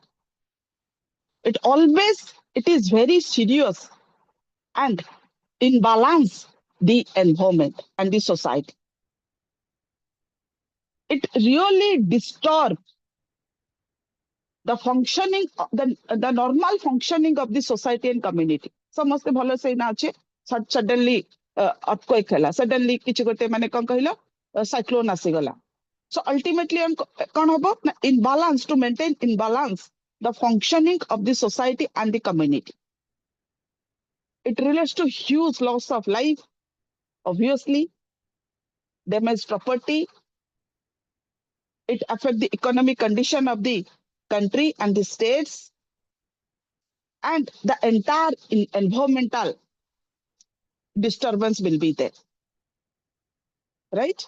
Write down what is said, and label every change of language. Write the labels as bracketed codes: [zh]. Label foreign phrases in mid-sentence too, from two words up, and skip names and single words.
[en] It is very serious and imbalance the environment and the society. It really disturbs the functioning, the normal functioning of the society and community. [or] ସମସ୍ତେ ଭଲ ସେ ନା ଅଛି, [en] suddenly earthquake [or] ହେଲା, suddenly କିଛି ଗୋଟେ ମାନେ କଣ କହିଲ cyclone ଆସିଗଲା. [en] So ultimately [or] କଣ ହବ ନା [en] imbalance, to maintain imbalance the functioning of the society and the community. It relates to huge loss of life, obviously, damaged property. It affects the economic condition of the country and the states, and the entire environmental disturbance will be there, right?